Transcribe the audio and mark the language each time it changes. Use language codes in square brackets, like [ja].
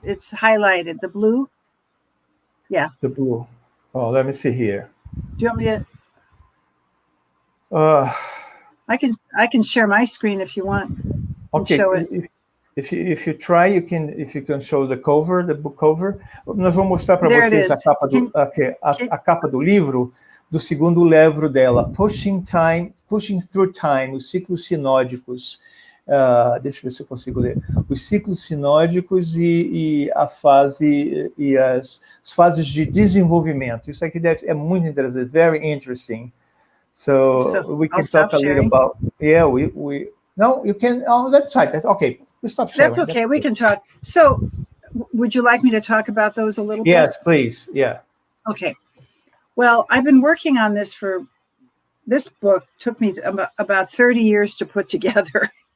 [en] It's highlighted, the blue. Yeah. The blue. Oh, let me see here. Do you want me to? I can share my screen if you want. Okay. Show it. If you try, you can show the cover, the book cover. [pt] Nós vamos mostrar para vocês a capa do livro, do segundo livro dela, Pushing Through Time, os ciclos sinódicos. Deixa eu ver se eu consigo ler. Os ciclos sinódicos e a fase e as fases de desenvolvimento. Isso aqui é muito interessante, [en] very interesting. So we can talk a little about. Yeah, we no, you can on that side. That's okay. We stop sharing. That's okay. We can talk. So, would you like me to talk about those a little bit? Yes, please. Yeah. Okay. Well, I've been working on this book took me about 30 years to put together.